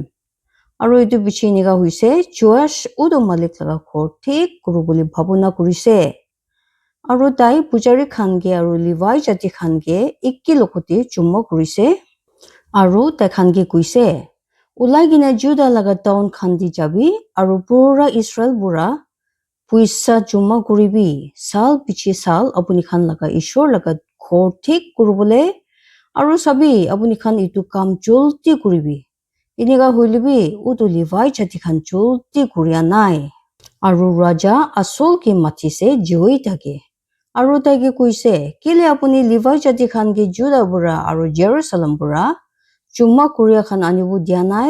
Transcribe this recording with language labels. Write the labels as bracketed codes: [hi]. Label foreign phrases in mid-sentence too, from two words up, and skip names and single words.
[nag] Aru itu bichi niga huise Joash udu malik laga khor thik kuru boli bhabuna kurise. Aru tai pujari khan ge aru Levi jati khan ge ikki lokoti chumma kurise. Aru tai khan ge kuise ulai gina Judah laga town khan di jabi aru pura Israel pura puisa chumma kuribi sal pichi sal apuni khan laga ishor laga khor thik kurubole aru sabi apuni khan itu kam julti kuribi. Iniga huilibi udu Levi jati khan julti kuria nai. Aru raja asol ki matise Jehoiada ge. Aru taige kuise kile apuni Levi jati khan ge Judah pura aru Jerusalem pura chumma kuria khan anibu dia nai.